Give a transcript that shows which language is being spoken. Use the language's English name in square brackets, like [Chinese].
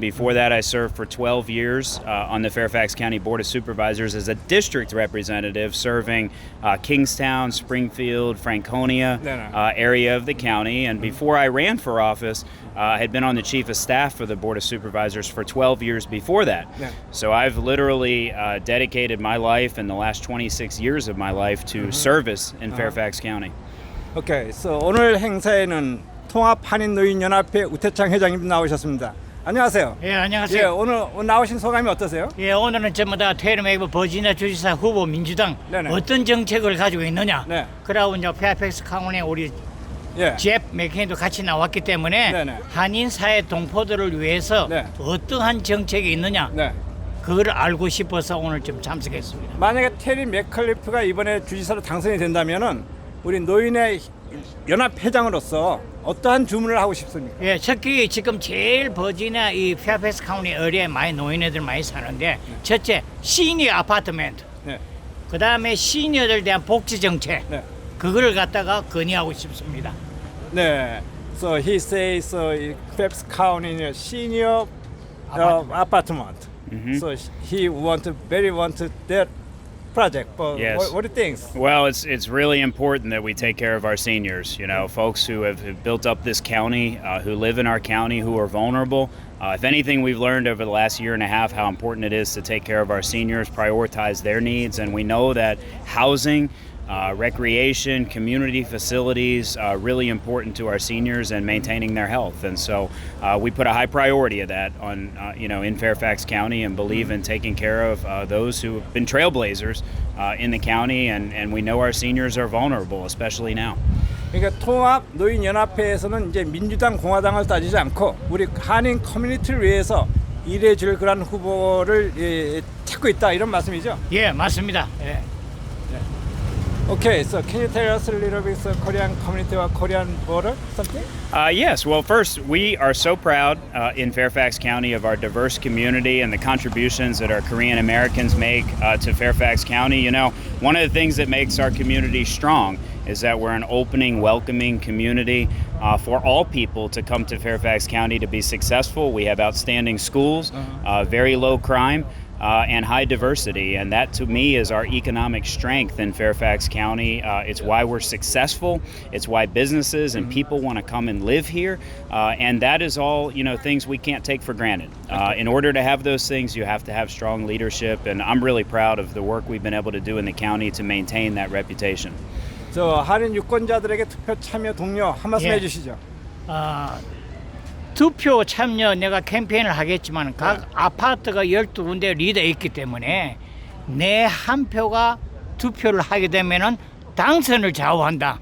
[English] Before that, I served for 12 years on the Fairfax County Board of Supervisors as a district representative, serving Kingstown, Springfield, Franconia area of the county. And before I ran for office, I had been on the chief of staff for the Board of Supervisors for 12 years before that. So I've literally dedicated my life and the last 26 years of my life to service in Fairfax County. Okay, so [Korean] 오늘 행사에는 통합 한인 노인 연합회 우태창 회장님 나오셨습니다. 안녕하세요. 예, 안녕하세요. 예, 오늘 나오신 소감이 어떠세요? 예, 오늘은 전부 다 테리 맥컬리프 버지니아 주지사 후보 민주당 네네. 어떤 정책을 가지고 있느냐. 네. 그러고 이제 페어팩스 카운티 우리 예. 제프 맥케이도 같이 나왔기 때문에 네네. 한인 사회 동포들을 위해서 네. 어떠한 정책이 있느냐. 네. 그걸 알고 싶어서 오늘 좀 참석했습니다. 만약에 테리 맥컬리프가 이번에 주지사로 당선이 된다면은 우리 노인의 연합 회장으로서 어떠한 주문을 하고 싶습니까? 예, 특히 지금 제일 버지니아 이 페어팩스 카운티 어리에 많이 노인애들 많이 사는데 첫째 시니어 아파트멘트. 네. 그다음에 시니어들 대한 복지 정책. 네. 그거를 갖다가 건의하고 싶습니다. 네. [English] So he says Phelps County senior apartment. So he want that project. But Yes. what do you think? Well, it's really important that we take care of our seniors. You know, folks who have built up this county, who live in our county, who are vulnerable. If anything, we've learned over the last year and a half how important it is to take care of our seniors, prioritize their needs, and we know that housing, recreation, community facilities are really important to our seniors and maintaining their health. And so we put a high priority of that on, in Fairfax County and believe in taking care of those who have been trailblazers in the county. And we know our seniors are vulnerable, especially now. [Korean] 그러니까 통합 노인 연합회에서는 이제 민주당 공화당을 따지지 않고 우리 한인 커뮤니티를 위해서 일해줄 그런 후보를 찾고 있다 이런 말씀이죠? 예, 맞습니다. 예. [English] Okay, so can you tell us a little bit Korean community or Korean border something? Yes, well, first, we are so proud in Fairfax County of our diverse community and the contributions that our Korean Americans make to Fairfax County. You know, one of the things that makes our community strong is that we're an opening, welcoming community for all people to come to Fairfax County to be successful. We have outstanding schools, very low crime. And high diversity, and that to me is our economic strength in Fairfax County. It's why we're successful. It's why businesses and people want to come and live here, and that is all things we can't take for granted. In order to have those things, you have to have strong leadership, and I'm really proud of the work we've been able to do in the county to maintain that reputation. [Korean] 저 한인 유권자들에게 투표 참여 독려 한 말씀 해주시죠. 투표 참여 내가 캠페인을 하겠지만 각 아파트가 12군데 리더에 있기 때문에 내 한 표가 투표를 하게 되면은 당선을 좌우한다.